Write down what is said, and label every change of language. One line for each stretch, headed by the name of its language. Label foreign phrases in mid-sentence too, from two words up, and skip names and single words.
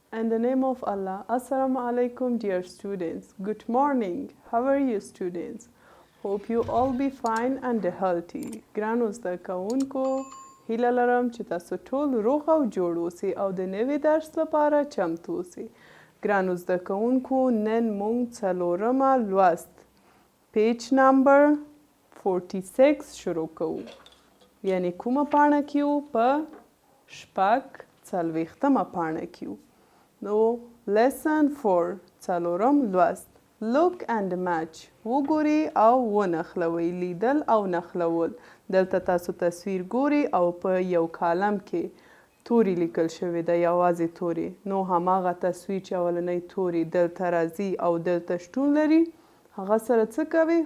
English: the name of Allah. Assalamu alaikum, dear students. Good morning. How are you, students? Hope you all be fine and healthy.
Pashto: ګرانو زده کوونکو، هیله لرم چې تاسو ټول روغ او جوړ اوسئ او د نوي درس لپاره چمتو اوسئ. ګرانو زده کوونکو، نن موږ څلورمه لوست
English: page number
Pashto: 46 شروع کوو. یعنی کومه پاڼه کې یو؟ په شپږ څلوېښتمه پاڼه کې یو. نو lesson 4 څلورم لوست.
English: Look and match.
Pashto: وګورئ او ونښلوئ. لیدل او نښلول. دلته تاسو تصویر ګورئ او په یو کالم کې توري لیکل شوي ده، یوازې توري. نو هماغه تصویر چې اولنی توري دلته راځي او دلته شتون لري، هغه سره څه کوئ؟